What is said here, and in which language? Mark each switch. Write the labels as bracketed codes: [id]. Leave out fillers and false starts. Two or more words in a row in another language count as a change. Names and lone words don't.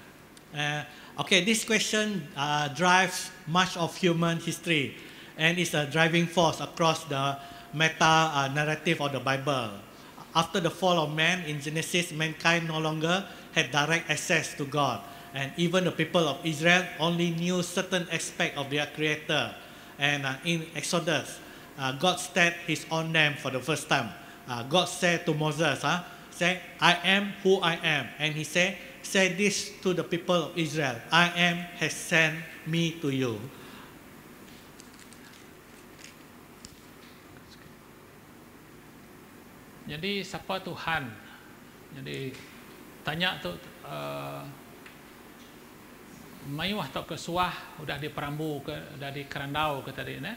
[en] Okay, this question drives much of human history and is a driving force across the meta narrative of the Bible. After the fall of man in Genesis, mankind no longer had direct access to God, and even the people of Israel only knew certain aspect of their Creator. And in Exodus, God stated His own name for the first time. God said to Moses, say, I am who I am. And He said, say this to the people of Israel, I am has sent me to you. [iba] Jadi siapa Tuhan? Jadi tanya tu mayuah tak kesuah udah di perambu ke udah di kerandau ke tadi ne.